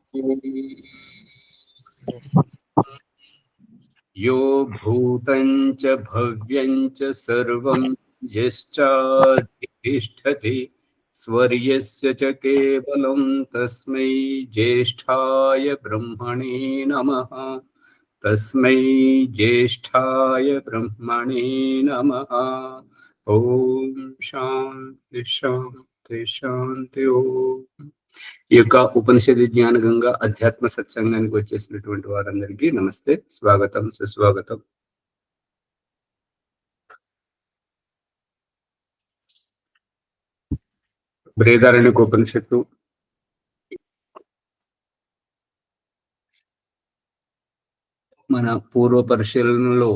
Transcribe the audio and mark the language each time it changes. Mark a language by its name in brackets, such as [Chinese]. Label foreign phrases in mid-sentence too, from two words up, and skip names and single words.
[Sanskrit] यो भूतं च भव्यं च सर्वं यश्चाधिष्ठति स्वर्यस्य च केवलं तस्मै ज्येष्ठाय ब्रह्मणे नमः। तस्मै ज्येष्ठाय ब्रह्मणे नमः। ओम शांति शांति शांति। ओम। [Telugu] ఈ యొక్క ఉపనిషది జ్ఞాన గంగా అధ్యాత్మ సత్సంగానికి వచ్చేసినటువంటి వారందరికీ నమస్తే, స్వాగతం, సుస్వాగతం. బృహదారణ్యక ఉపనిషత్తు మన పూర్వ పరిశీలనలో